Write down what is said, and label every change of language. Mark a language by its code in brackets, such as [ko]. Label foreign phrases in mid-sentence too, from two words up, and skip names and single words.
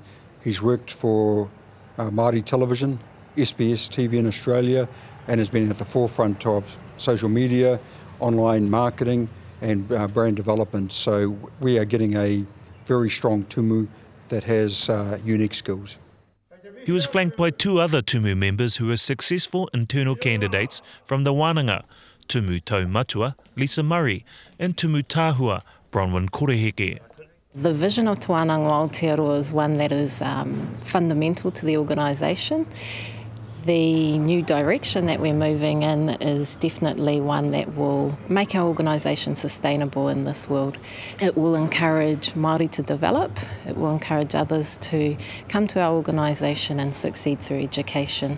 [en] He's worked for Māori television, SBS TV in Australia, and has been at the forefront of social media, online marketing and brand development. So we are getting a very strong tumu that has unique skills. He was flanked by two other tumu members who were successful internal candidates from the Wānanga, [mi] Tumu Taumatua, [en] Leesah Murray, and [mi] Tumu Tāhua, [en] Bronwyn Koroheke. The vision of Te Wānanga o Aotearoa is one that is fundamental to the organisation. The new direction that we're moving in is definitely one that will make our organisation sustainable in this world. It will encourage Māori to develop, it will encourage others to come to our organisation and succeed through education.